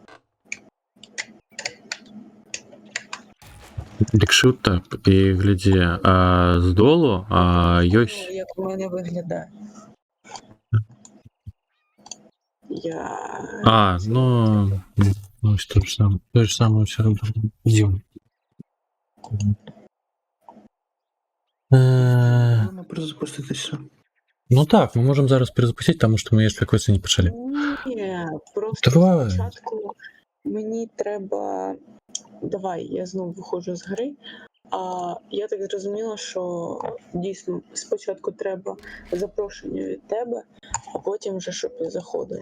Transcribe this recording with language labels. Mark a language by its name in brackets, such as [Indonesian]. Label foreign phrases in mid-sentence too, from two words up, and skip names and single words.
[Belarusian] Якщо так, і глядзі, з долу ёсць... [Ukrainian] Як в мене виглядає. Ну ось то ж саме [Russian] все равно. Идем. [Ukrainian] можемо перезапуститися? Ну так, ми можемо зараз перезапустити, тому що ми ще квести не почали. Ні, просто Давай. спочатку мені треба... Давай, я знову виходжу з гри. А я так зрозуміла, що дійсно спочатку треба запрошення від тебе, а потім вже щоб я заходила.